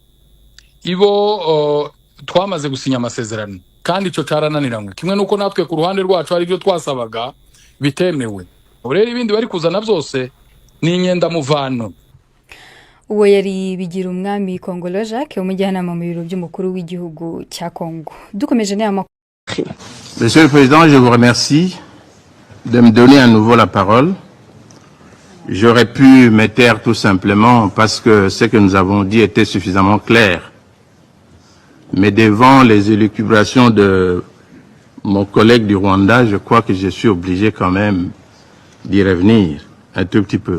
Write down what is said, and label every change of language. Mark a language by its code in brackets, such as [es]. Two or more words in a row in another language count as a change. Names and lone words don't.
[rw] Ibo twamaze gusinya amasezerano kandi ico carananiranywe, kimwe nuko natwe ku ruhande rwacu hari byo twasabaga bitemewe. Urere ibindi bari kuzana byose ni inyenda muvano. Uwo yari Bigirumwami Kongolo Jacques, umujyanama mu biro by'umukuru w'igihugu cya Kongo. Dukomeje n'aya. [fr] Monsieur le Président, je vous remercie de me donner à nouveau la parole. J'aurais pu me taire tout simplement parce que ce que nous avons dit était suffisamment clair. Mais devant les élucubrations de mon collègue du Rwanda, je crois que je suis obligé quand même d'y revenir un tout petit peu.